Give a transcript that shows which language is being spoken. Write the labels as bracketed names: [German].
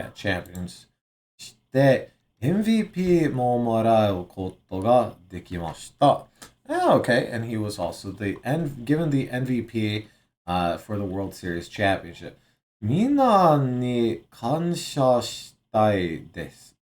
[Japanese] Yeah, champions して、MVP ももらうことができました。 [English] Okay, and he was also given the MVP for the World Series Championship. [Japanese] みんなに感謝したいです。